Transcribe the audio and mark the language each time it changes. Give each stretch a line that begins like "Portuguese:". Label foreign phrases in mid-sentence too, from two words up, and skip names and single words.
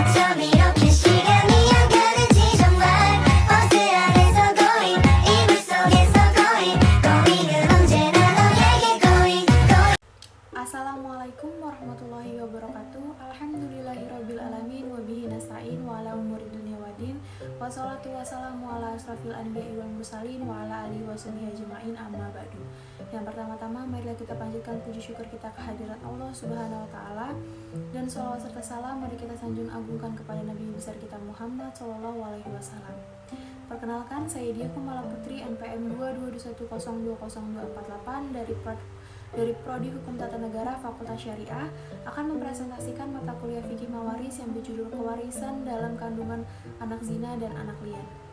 Korean: 밤 이렇게 시간이 안 가는지 정말 버스 안에서 going 이불 속에서 going 은 언제나 너에게 going.
Arabic: السلام عليكم ورحمة الله وبركاته. الحمد لله رب العالمين. وبه نستعين وعلى أمور الدنيا والدين. والصلاة والسلام على أشرف الأنبياء والمرسلين وعلى آله وصحبه أجمعين، أما بعد.
Indonesian: Yang pertama-tama marilah kita panjatkan puji syukur kita kehadirat Allah
Arabic: سبحانه وتعالى,
Indonesian: dan sholawat serta salam mari kita sanjung agungkan kepada Nabi besar kita Muhammad
Arabic: صلى الله عليه وسلم.
Indonesian: Perkenalkan, saya Dia Kumala Putri, NPM 221020248 dari Prodi Hukum Tata Negara Fakultas Syariah, akan mempresentasikan mata kuliah fikih mawaris yang berjudul Kewarisan dalam Kandungan Anak Zina dan Anak Lian.